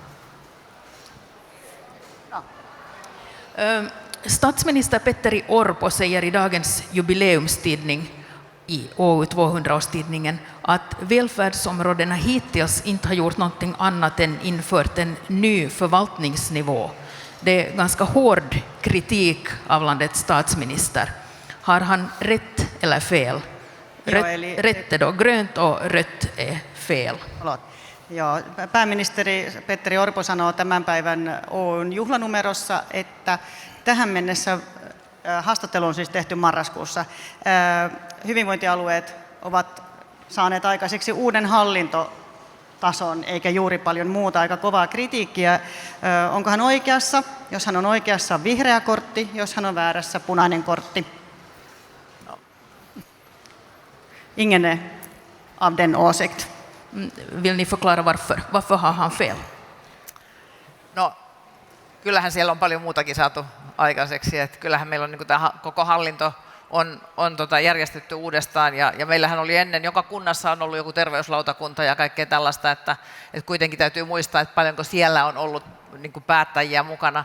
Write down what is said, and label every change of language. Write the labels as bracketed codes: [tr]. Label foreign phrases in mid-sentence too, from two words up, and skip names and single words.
[sv] Statsminister Petteri Orpo säger i dagens jubileumstidning i OU 200-årstidningen att välfärdsområdena hittills inte har gjort någonting annat än infört en ny förvaltningsnivå. Det är ganska hård kritik av landets statsminister. Har han rätt eller fel? Rätt är då grönt och rött är fel. [fi] Ja, pääministeri Petteri Orpo sanoo tämän päivän OUn juhlanumerossa, että tähän mennessä haastattelu on siis tehty marraskuussa. Hyvinvointialueet ovat saaneet aikaiseksi uuden hallintotason, eikä juuri paljon muuta, aika kovaa kritiikkiä. Onko hän oikeassa? Jos hän on oikeassa, on vihreä kortti. Jos hän on väärässä, punainen kortti. [sv] Ingen av den åsikt. Vill ni förklara varför? Varför har han fel? [fi] No, kyllähän siellä on paljon muutakin saatu aikaiseksi. Että kyllähän meillä on niin kuin tämä koko hallinto on järjestetty uudestaan ja meillähän oli ennen, joka kunnassa on ollut joku terveyslautakunta ja kaikkea tällaista, että kuitenkin täytyy muistaa, että paljonko siellä on ollut niin kuin päättäjiä mukana.